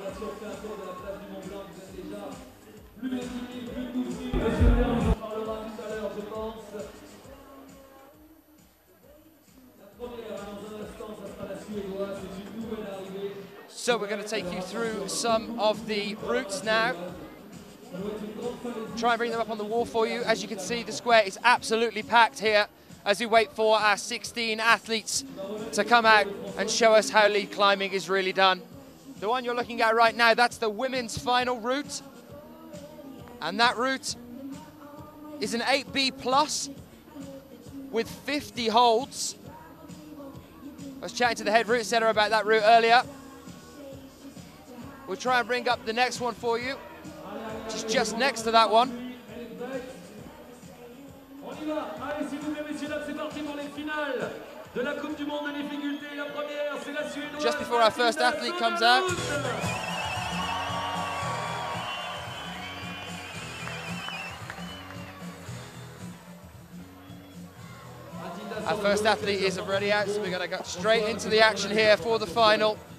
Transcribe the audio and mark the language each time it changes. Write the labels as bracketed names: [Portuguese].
[French] Là, si on fait un tour de la place du Mont Blanc, vous êtes déjà plus de 10 000, plus de 12 000. Monsieur le maire, on en parlera tout à l'heure, je pense. La première, dans un instant, ça sera la Suédoise. C'est une nouvelle arrivée. [English] So we're going to take you through some of the routes now. Try and bring them up on the wall for you. As you can see, the square is absolutely packed here as we wait for our 16 athletes to come out and show us how lead climbing is really done. The one you're looking at right now, that's the women's final route. And that route is an 8B plus with 50 holds. I was chatting to the head route setter about that route earlier. We'll try and bring up the next one for you, which is just next to that one. [French] On y va. Allez, s'il vous plaît, messieurs, dames, c'est parti pour les finales de la Coupe du Monde de difficulté. La première, c'est la Suédoise. [English] Just before our first athlete comes out. Our first athlete is already out, so we're going to go straight into the action here for the final.